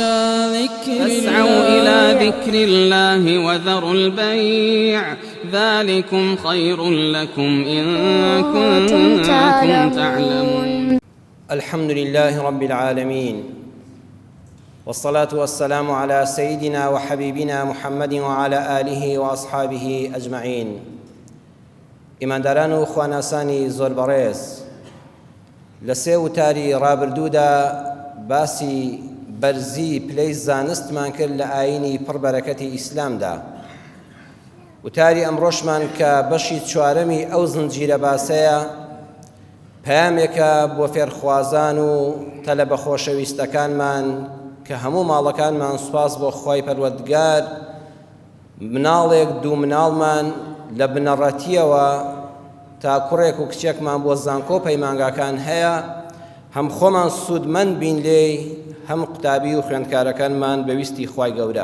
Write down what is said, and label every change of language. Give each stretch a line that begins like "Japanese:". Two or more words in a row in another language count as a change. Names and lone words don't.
Arabic: إلى ذكر الله وذروا البيع ذلكم خير لكم إن كنتم تعلمون. الحمد لله رب العالمين، والصلاة والسلام على سيدنا وحبيبنا محمد وعلى آله وأصحابه أجمعين.
Central Kurdish: ئیمانداران و خواناسانی زۆر بەڕێز، لە سێ وتاری ڕابردوودا باسی بەرزی پلەی زانستمان کرد لە ئاینی پڕبەرەکەتی ئیسلامدا. وتاری ئەمڕۆشمان کە بەشی چوارەمی ئەو زنجیرە باسەیە پەیامێکە بۆ فێرخوازان و تەلەبە خۆشەویستەکانمان کە هەموو ماڵەکانمان سوپاس بۆ خۆی پەروەردگار، مناڵێک دوو مناڵمان لە بنەڕەتیەوە تا کوڕێک و کچێکمان بۆ زانکۆ پەیمانگاکان هەیە، هەم خۆمان سوودمەند بین لێی، هەم قوتابی و خوێندکارەکانمان بەویستی خوای گەورە.